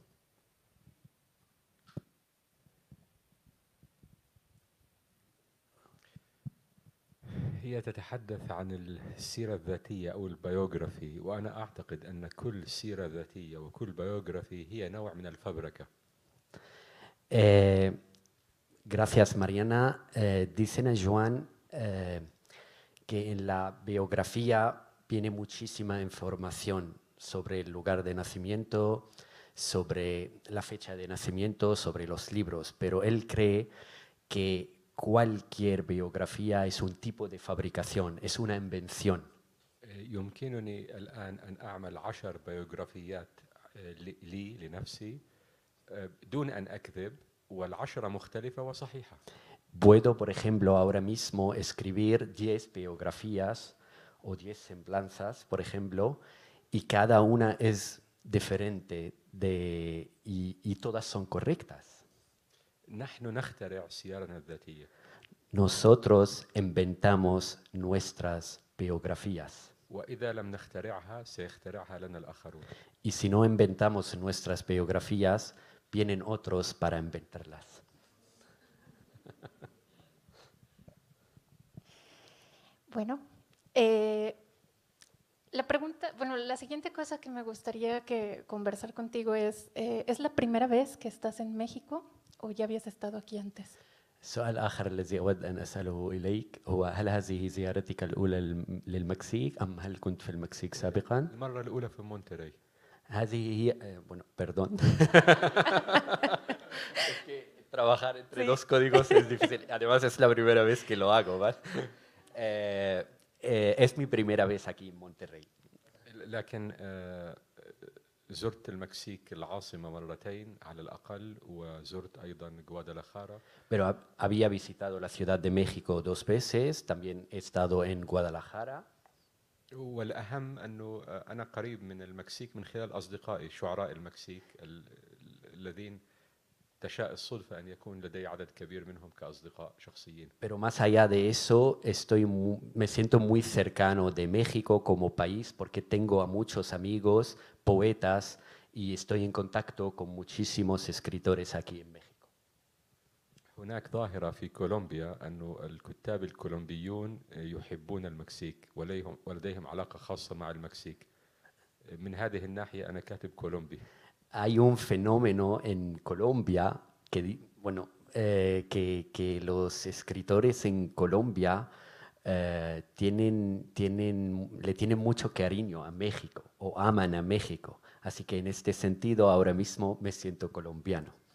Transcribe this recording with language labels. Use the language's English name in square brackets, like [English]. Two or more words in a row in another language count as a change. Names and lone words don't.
[Arabic] هي تتحدث عن السيرة الذاتية أو البيوغرافي، وأنا أعتقد أن كل سيرة ذاتية وكل بيوغرافي هي نوع من الفبركة. [Spanish] Gracias, Mariana. Dice Nashwan que en la biografía viene muchísima información sobre el lugar de nacimiento, sobre la fecha de nacimiento, sobre los libros, pero él cree que cualquier biografía es un tipo de fabricación, es una invención. [Arabic] يمكنني الآن أن أعمل 10 بيوغرافيات لي لنفسي دون أن أكذب، وال10 مختلفة وصحيحة. [Spanish] Puedo, por ejemplo, ahora mismo escribir 10 biografías o 10 semblanzas, por ejemplo, y cada una es diferente y todas son correctas. [Arabic] نحن نخترع سيرنا الذاتية. [Spanish] Nosotros inventamos nuestras biografías. [Arabic] وإذا لم نخترعها سيخترعها لنا الآخرون. [Spanish] Y si no inventamos nuestras biografías, vienen otros para inventarlas. Bueno, la siguiente cosa que me gustaría conversar contigo ¿es la primera vez que estás en México o ya habías estado aquí antes? [Arabic] السؤال الآخر الذي أود أن أسأله إليك هو: هل هذه زيارتك الأولى للمكسيك أم هل كنت في المكسيك سابقاً؟ المرة الأولى في مونتري. هذه هي [Spanish] bueno, perdón. Es que trabajar entre dos códigos es difícil. Además es la primera vez que lo hago, ¿vale? Es mi primera vez aquí en Monterrey. [Arabic] لكن زرت المكسيك العاصمة مرتين على الأقل، وزرت أيضا غوادالاخارا. [Spanish] Pero había visitado la Ciudad de México 2 veces, también he estado en Guadalajara. [Arabic] والأهم أنه أنا قريب من المكسيك من خلال أصدقائي شعراء المكسيك الذين تشاء الصدفة أن يكون لدي عدد كبير منهم كأصدقاء شخصيين. [Spanish] Pero más allá de eso, me siento muy cercano de México como país porque tengo a muchos amigos, poetas, y estoy en contacto con muchísimos escritores aquí en México. [Arabic] هناك ظاهرة في كولومبيا أنه الكتاب الكولومبيون يحبون المكسيك ولديهم علاقة خاصة مع المكسيك. من هذه الناحية أنا كاتب كولومبي. [Spanish] Hay un fenómeno en Colombia que los escritores en Colombia le tienen mucho cariño a México o aman a México. Así que en este sentido ahora mismo me siento colombiano.